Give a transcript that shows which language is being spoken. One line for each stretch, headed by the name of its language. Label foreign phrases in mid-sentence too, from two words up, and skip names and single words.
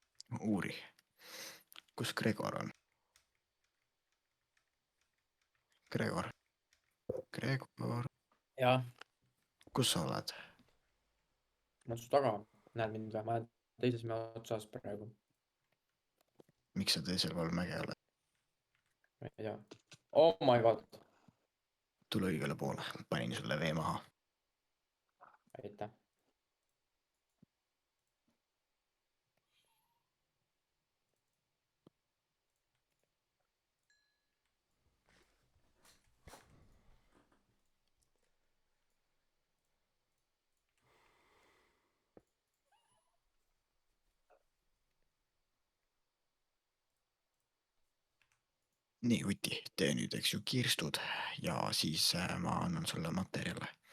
Estonian: uuri , kus Gregor on ? Gregor , jah , kus sa oled ? ma su taga , näed mind või ? ma olen teises mäe otsas praegu , miks sa teisel pool mäge oled ? ma ei tea .
English: Oh my god ,
Estonian: tule õigele poole , panin sulle vee maha . aitäh . nii , Uti , tee nüüd , eks ju , kirstud ja siis ma annan sulle materjale .